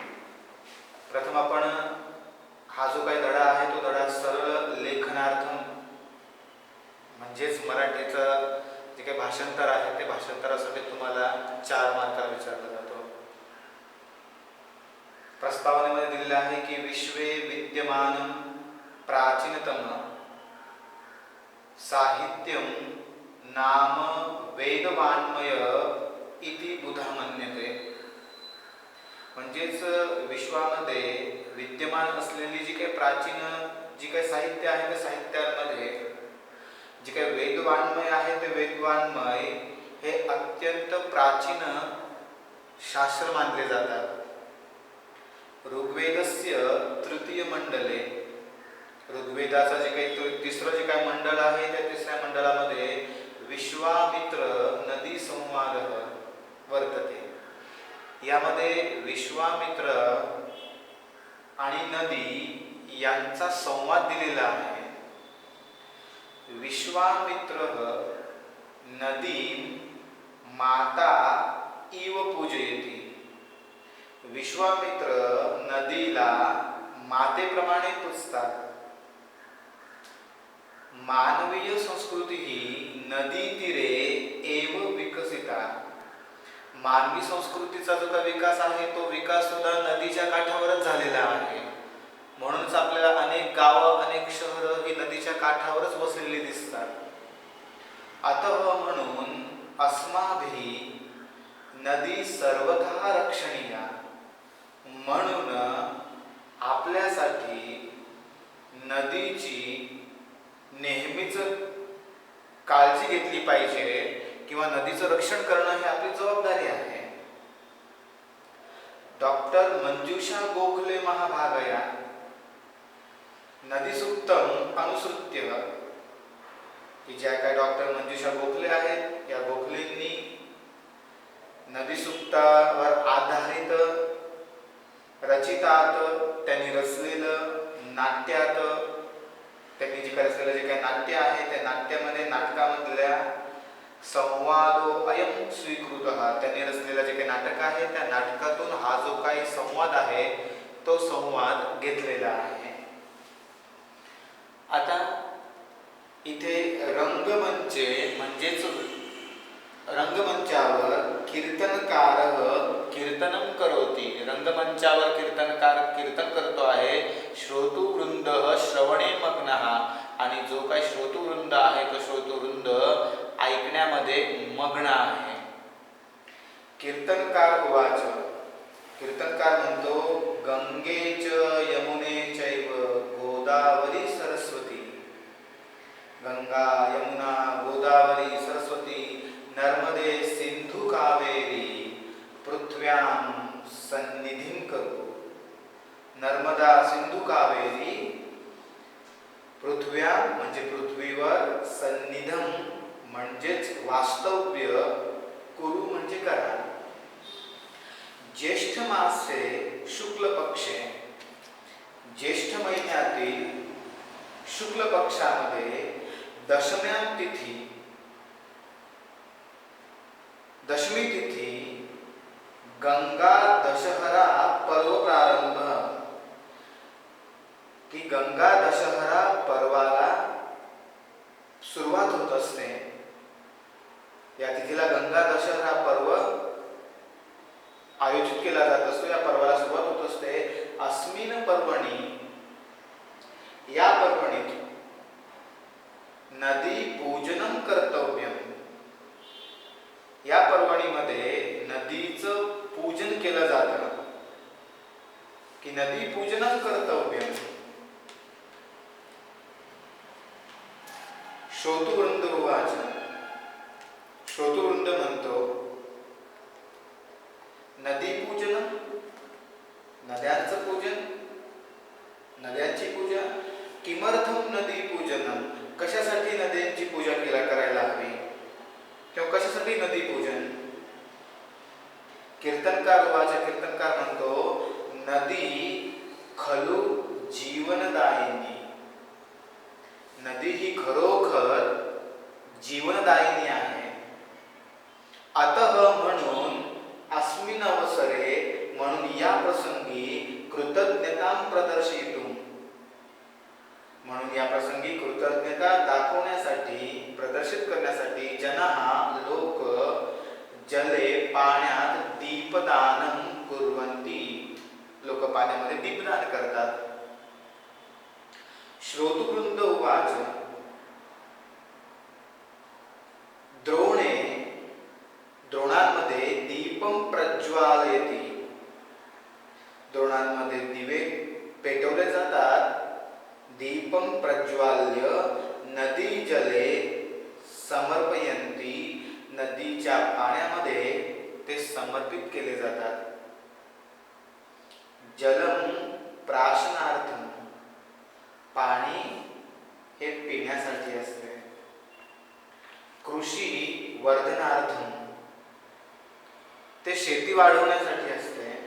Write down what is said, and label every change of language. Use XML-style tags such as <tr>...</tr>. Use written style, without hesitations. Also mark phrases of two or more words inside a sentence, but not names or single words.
<mr>प्रथम आपण हा जो काही धडा आहे तो धडा सरळ लेखनार्थम म्हणजेच मराठीचं जे काही भाषांतर आहे ते भाषांतरासाठी तुम्हाला 4 मार्काला विचारला जातो। प्रस्तावनेमध्ये दिलेले आहे की</mr> <sa>विश्वे विद्यमान प्राचीनतम साहित्यम नाम वेदवाङ्मय इति बुधा मन्यते।</sa> <mr>म्हणजेच विश्वामध्ये विद्यमान असलेली जी काही प्राचीन जी काही साहित्य आहे त्या साहित्यांमध्ये जे काही वेदवाङ्मय आहे ते वेदवाङ्मय हे अत्यंत प्राचीन शास्त्र मानले जातात।</mr> <sa>ऋग्वेदस्य तृतीय मंडले,</sa> <mr>ऋग्वेदाचा जे काही तिसरं जे काही मंडळ आहे त्या तिसऱ्या मंडळामध्ये</mr> <sa>विश्वामित्र नदी संवाद वर्तते।</sa> <mr>यामध्ये विश्वामित्र आणि नदी यांचा संवाद दिलेला आहे।</mr> <sa>विश्वामित्र नदी माता इव पूजयति।</sa> <mr>विश्वामित्र नदीला मातेप्रमाणे पूजतात।</mr> <sa>मानवीय संस्कृती ही नदी तीरे एव विकसिता।</sa> <mr>मानवी संस्कृतीचा जो काही विकास आहे तो विकास सुद्धा नदीच्या काठावरच झालेला आहे। म्हणूनच आपल्याला अनेक गावं अनेक शहरं ही नदीच्या काठावरच वसलेली दिसतात।</mr> <sa>अतः म्हणून अस्माभिः नदी सर्वथा रक्षणीया।</sa> <mr>म्हणून आपल्यासाठी नदीची नेहमीच काळजी घेतली पाहिजे किंवा नदीचं रक्षण करणं ही आपली जबाबदारी आहे।</mr> <sa>डॉक्टर मंजुषा गोखले महाभागया नदी सुक्तम अनुसृत्य,</sa> <mr>की ज्या काय डॉक्टर मंजुषा गोखले आहेत या गोखलेंनी नदी सुक्तावर आधारित रचितात त्यांनी रचलेलं नाट्यात त्यांनी जे काही रचलेलं जे काही नाट्य आहे त्या नाट्यामध्ये नाटकामधल्या</mr> <sa>संवादो अयम स्वीकृतः,</sa> <mr>त्यांनी रचलेलं जे काही नाटक आहे त्या नाटकातून हा जो काही संवाद आहे तो संवाद घेतलेला आहे। आता इथे रंगमंचे म्हणजेच रंगमंचावर</mr> <sa>कीर्तनकार कीर्तनम करोति।</sa> <mr>रंगमंचावर कीर्तनकार कीर्तन करतो आहे।</mr> <sa>श्रोतृवृंद श्रवणे मग्नः,</sa> <mr>आणि जो काही श्रोतृवृंद आहे तो श्रोतृवृंद ऐकण्यामध्ये मग्न आहे।</mr> <sa>कीर्तनकार उवाच,</sa> <mr>कीर्तनकार म्हणतो</mr> <sa>गंगे च यमुने चैव गोदावरी सरस्वती। गंगा यमुना गोदावरी सरस्वती नर्मदे सिंधु कावेरी पृथ्व्यां सन्निधिं करो।</sa> <mr>नर्मदा सिंधु कावेरी पृथ्व्या म्हणजे पृथ्वीवर, सन्निधम म्हणजेच वास्तव्य, कुरु म्हणजे करा।</mr> <sa>ज्येष्ठ मासे शुक्ल पक्षे,</sa> <mr>ज्येष्ठ महिन्यातील शुक्ल पक्षामध्ये</mr> <sa>दशम्यां तिथी,</sa> <mr>दशमी तिथी</mr> <sa>गंगा दशहरा पर्व प्रारंभ,</sa> <mr>की गंगा दशहरा पर्वाला सुरुवात होत असते। या तिथीला गंगा दशहरा पर्व आयोजित केला जात असतो, या पर्वाला सुरुवात होत असते।</mr> <sa>अस्मिन पर्वणी,</sa> <mr>या पर्वणीत</mr> <sa>नदी पूजनम कर्तव्यम,</sa> <mr>या पर्वणीमध्ये नदीचं पूजन केलं जातं, की</mr> <sa>नदी पूजनम कर्तव्यम। श्रोतृवृंद उवाच,</sa> <mr>श्रोतृवृंद म्हणतो नदी पूजन, नद्यांचं पूजन, नद्यांची पूजा।</mr> <sa>किमर्थम नदी पूजनम,</sa> <mr>कशासाठी नद्यांची पूजा करायला हवी किंवा कशासाठी</mr> <sa>कीर्तनकार उवाच,</sa> <mr>कीर्तनकार म्हणतो,</mr> <sa>नदी खलु जीवनदायिनी,</sa> <mr>नदी ही खरोखर जीवनदायिनी आहे.</mr> <sa>अतः म्हणून अस्मिन अवसरे,</sa> <mr>म्हणून या प्रसंगी</mr> <sa>कृतज्ञता प्रदर्शयितुम,</sa> <mr>म्हणून या प्रसंगी कृतज्ञता दाखवण्यासाठी, प्रदर्शित करण्यासाठी जनाः लोक जले पाण्यात</mr> <sa>दीपदानं कुर्वन्ति,</sa> <mr>लोक पाण्यामध्ये दीपदान करतात.</mr> <sa>श्रोतृवृंद उवाच, द्रोणे,</sa> <mr>द्रोणांमध्ये</mr> <sa>दीपम प्रज्वालयति,</sa> <mr>द्रोणांमध्ये दिवे पेटवले जातात.</mr> <sa>दीपम प्रज्वाल्य नदी जले समर्पयन्ति,</sa> <mr>नदीच्या पाण्यामध्ये ते समर्पित केले जातात.</mr> <sa>जलम प्राशनार्थम,</sa> <mr>पाणी हे पिण्यासाठी असते.</mr> <sa>कृषी वर्धनार्थम,</sa> <mr>ते शेती वाढवण्यासाठी असते.</mr>